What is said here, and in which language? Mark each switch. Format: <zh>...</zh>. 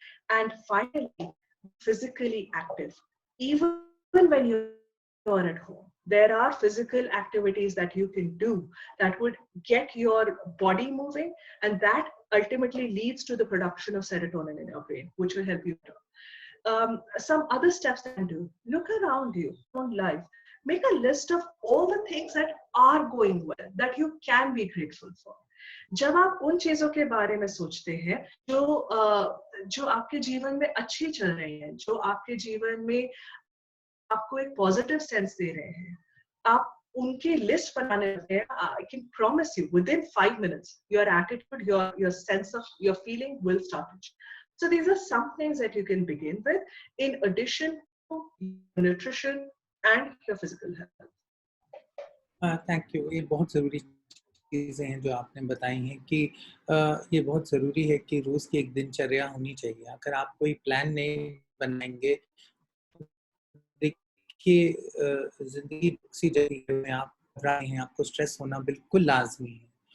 <en>And finally, physically active. Even when you are at home, there are physical activities that you can do that would get your body moving, and that ultimately leads to the production of serotonin in your brain, which will help you. Some other steps that you do, look around you, around life, make a list of all the things that are going well, that you can be grateful for.</en> <hi>जब आप उन चीजों के बारे में सोचते हैं जो आपके जीवन में अच्छी चल रही हैं, जो आपके जीवन में आपको एक पॉजिटिव सेंस दे रहे हैं, आप उनकी लिस्ट बनाने लगते हैं,</hi> <en>I can promise you within 5 minutes your attitude, your sense of your feeling will start to change. So these are some things that you can begin with in addition to nutrition and your physical health.</en> <hi>Thank you. ये बहुत ज़रूरी चीज़ें हैं जो आपने बताई हैं कि ये बहुत ज़रूरी है कि रोज़ की एक दिनचर्या होनी चाहिए। अगर आप कोई प्लान नहीं बनाएंगे, देखिए ज़िंदगी सी जगह में आप रहे हैं, आपको स्ट्रेस होना बिल्कुल लाज़मी है।</hi>